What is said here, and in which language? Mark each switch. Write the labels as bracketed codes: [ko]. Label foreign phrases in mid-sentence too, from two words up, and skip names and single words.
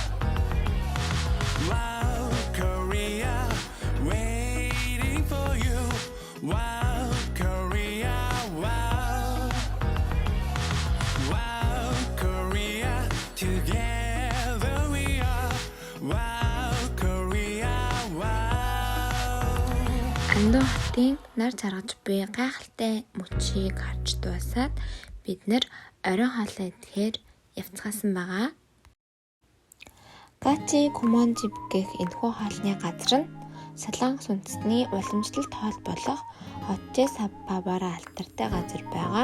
[en] Wow, Korea, waiting for you. Wow, Korea, wow. Wow, Korea, together we are. Wow, Korea, wow. [mn] Андуу хотын нар чаргаж буй гайхалтай мөчийг харж дуусаад бид нэр орой хоолой идэхээр явцгаасан байгаа. Гачи Кумонжиб гэх энэхүү хоолны газар нь Солонгос үндэстний уламжлалт хоол болох Хотче Саппабаараа алтартай газар байгаа.